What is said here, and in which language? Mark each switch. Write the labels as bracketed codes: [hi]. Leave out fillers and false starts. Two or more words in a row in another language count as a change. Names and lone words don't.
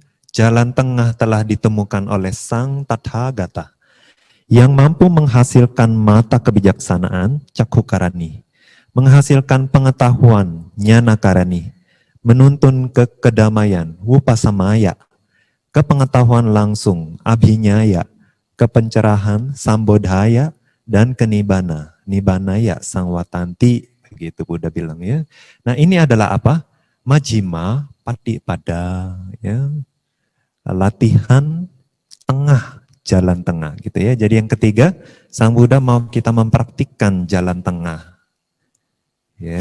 [id] jalan tengah telah ditemukan oleh Sang Tathagata yang mampu menghasilkan mata kebijaksanaan, cakhukarani, menghasilkan pengetahuan, nyanakarani, menuntun ke kedamaian, wupasamaya, ke pengetahuan langsung, abhinyaya, ke pencerahan, sambodhaya, dan ke nibbana, [pi] nibbanaya sangwatanti, [id] begitu Buddha bilang ya. Nah, ini adalah apa? [pi] Majjhima patipada, [id] ya, latihan tengah, jalan tengah gitu ya. Jadi yang ketiga, Sang Buddha mau kita mempraktikkan jalan tengah. Ya.